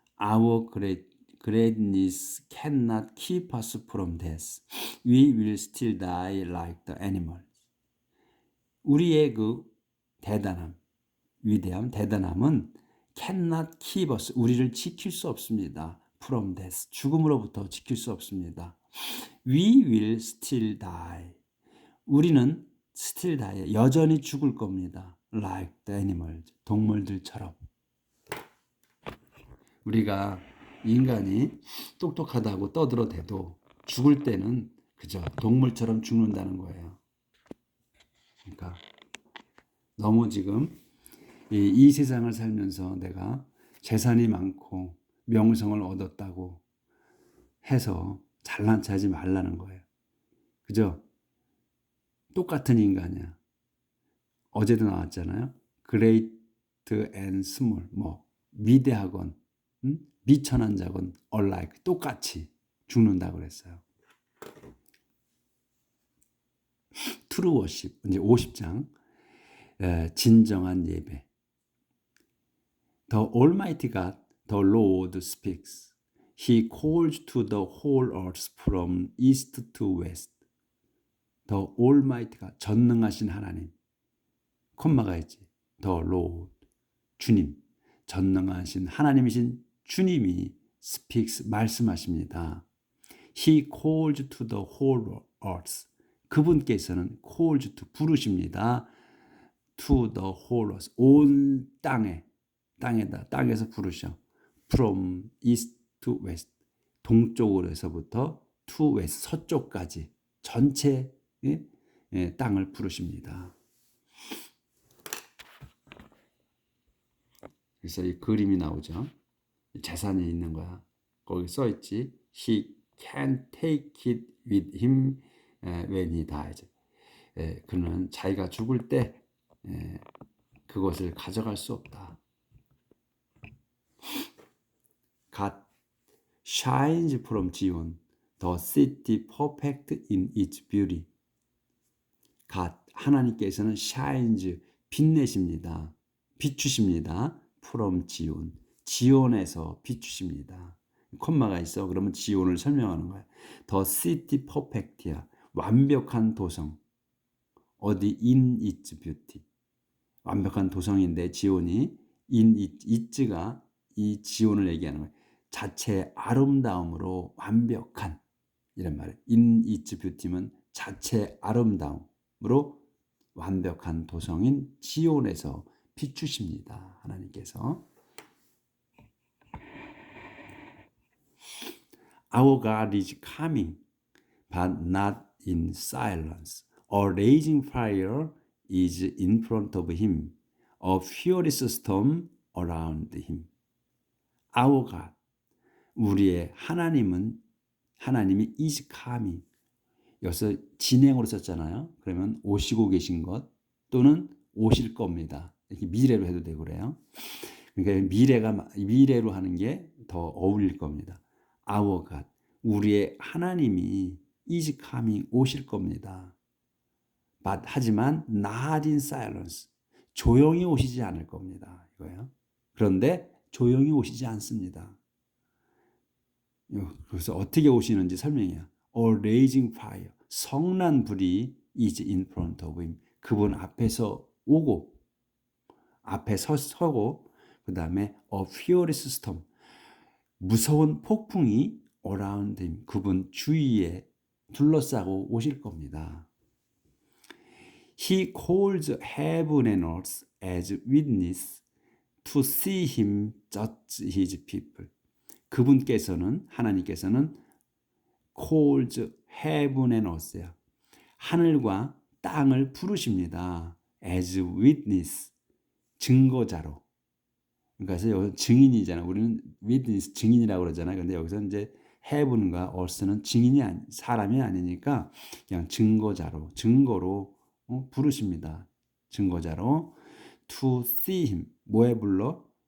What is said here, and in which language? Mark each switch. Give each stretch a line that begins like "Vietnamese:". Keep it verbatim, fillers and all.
English: Our great, greatness cannot keep us from death. We will still die like the animals.
Korean: 우리의 그 대단함, 위대함, 대단함은
English: cannot keep us,
Korean: 우리를 지킬 수 없습니다.
English: from death,
Korean: 죽음으로부터 지킬 수 없습니다.
English: We will still die.
Korean: 우리는
English: still die,
Korean: 여전히 죽을 겁니다.
English: Like the animals,
Korean: 동물들처럼. 우리가 인간이 똑똑하다고 떠들어대도 죽을 때는 그저 동물처럼 죽는다는 거예요. 그러니까 너무 지금 이, 이 세상을 살면서 내가 재산이 많고 명성을 얻었다고 해서 잘난 체하지 말라는 거예요. 그죠? 똑같은 인간이야. 어제도 나왔잖아요.
English: Great and small,
Korean: 뭐 위대하건
English: 음?
Korean: 미천한 자건 alike 똑같이 죽는다 그랬어요.
English: True worship
Korean: 이제 오십 장 에, 진정한 예배.
English: The Almighty God, the Lord speaks. He calls to the whole earth from east to west. The Almighty God,
Korean: 전능하신 하나님. 콤마가 있지.
English: The Lord,
Korean: 주님. 전능하신 하나님이신 주님이 speaks, 말씀하십니다.
English: He calls to the whole earth.
Korean: 그분께서는
English: calls to,
Korean: 부르십니다.
English: to the whole earth.
Korean: 온 땅에, 땅에다, 땅에서 부르셔.
English: from east to west.
Korean: 동쪽으로서부터
English: to west,
Korean: 서쪽까지 전체 예? 예, 땅을 부르십니다. 그래서 이 그림이 나오죠. 재산이 있는 거야. 거기 써 있지.
English: He can take it with him 에, when he dies.
Korean: 에, 그는 자기가 죽을 때 에, 그것을 가져갈 수 없다.
English: God shines from Zion, the city perfect in its beauty.
Korean: God, 하나님께서는 shines, 빛내십니다. 비추십니다. from 지온. 지온에서 비추십니다. 콤마가 있어. 그러면 지온을 설명하는 거야.
English: The city perfect야.
Korean: 완벽한 도성.
English: 어디 in its beauty.
Korean: 완벽한 도성인데 지온이
English: in it,
Korean: it가 이 지온을 얘기하는 거예요. 자체의 아름다움으로 완벽한 이런 말이에요.
English: in its beauty
Korean: 면 자체의 아름다움으로 완벽한 도성인 지온에서 비추십니다.
English: 하나님께서 Our God is coming, but not in silence. A raging fire is in front of him, a furious storm around him. Our God,
Korean: 우리의 하나님은 하나님이
English: is coming.
Korean: 여기서 진행으로 썼잖아요. 그러면 오시고 계신 것 또는 오실 겁니다. 이렇게 미래로 해도 되고 그래요. 그러니까 미래가 마- 미래로 하는 게 더 어울릴 겁니다.
English: Our God,
Korean: 우리의 하나님이
English: is coming
Korean: 오실 겁니다. But 하지만
English: not in silence
Korean: 조용히 오시지 않을 겁니다. 이거예요. 그런데 조용히 오시지 않습니다. 요- 그래서 어떻게 오시는지 설명해요.
English: A raging fire.
Korean: 성난 불이
English: is in front of him.
Korean: 그분 앞에서 오고 앞에 서, 서고 그 다음에
English: a furious storm.
Korean: 무서운 폭풍이
English: around him.
Korean: 그분 주위에 둘러싸고 오실 겁니다.
English: He calls heaven and earth as witness to see him judge his people.
Korean: 그분께서는 하나님께서는
English: calls heaven and earth
Korean: 야. 하늘과 땅을 부르십니다.
English: as witness
Korean: 증거자로. 그러니까 여기 증인이잖아. 우리는 witness 증인이라고 그러잖아. 근데 여기서 이제 heaven과 earth는 증인이 아니, 사람이 아니니까 그냥 증거자로 증거로 어, 부르십니다. 증거자로
English: to see him
Korean: 뭐에 불러?